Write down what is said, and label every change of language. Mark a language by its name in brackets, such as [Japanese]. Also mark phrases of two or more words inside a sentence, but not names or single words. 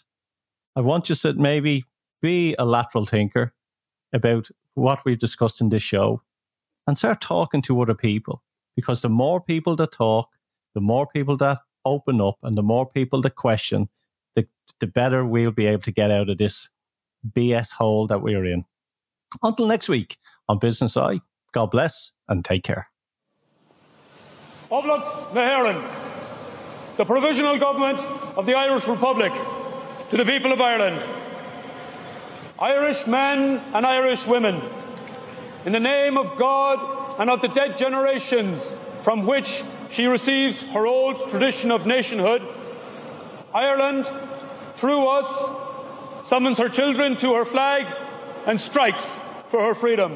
[English] I want you to maybe be a lateral thinker about what we've discussed in this show and start talking to other people, because the more people that talk, the more people that open up, and the more people that question, the better we'll be able to get out of this BS hole that we're in. Until next week on Business Eye, God bless and take care. [Irish] Oblocht na hÉireann, [English] the Provisional Government of the Irish Republic, to the people of Ireland. Irish men and Irish women, in the name of God and of the dead generations from which she receives her old tradition of nationhood, Ireland, through us, summons her children to her flag and strikes for her freedom.